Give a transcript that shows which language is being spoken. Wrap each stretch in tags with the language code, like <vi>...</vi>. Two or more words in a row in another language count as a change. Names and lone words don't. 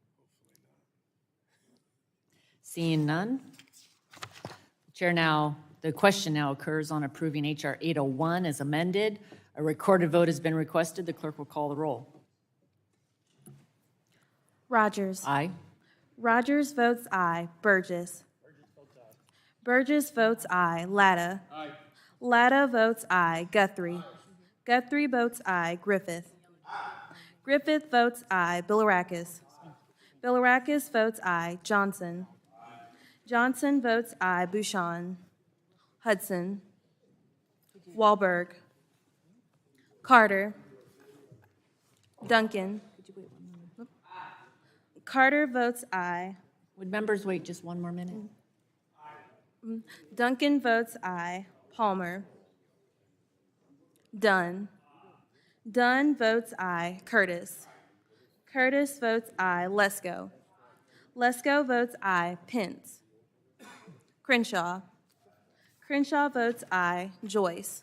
<en>Seeing none. The question now occurs on approving H.R. 801 as amended. A recorded vote has been requested. The clerk will call the roll. Rogers. Aye. Rogers votes aye. Burgess. Burgess votes aye. Latta. Latta votes aye. Guthrie. Guthrie votes aye. Griffith. Griffith votes aye. Bilirakis. Bilirakis votes aye. Johnson. Johnson votes aye. Bouchon. Hudson. Wahlberg. Carter. Duncan. Carter votes aye. Would members wait just one more minute? Duncan votes aye. Palmer. Dunn. Dunn votes aye. Curtis. Curtis votes aye. Lesko. Lesko votes aye. Pence. Crenshaw. Crenshaw votes aye. Joyce.</en>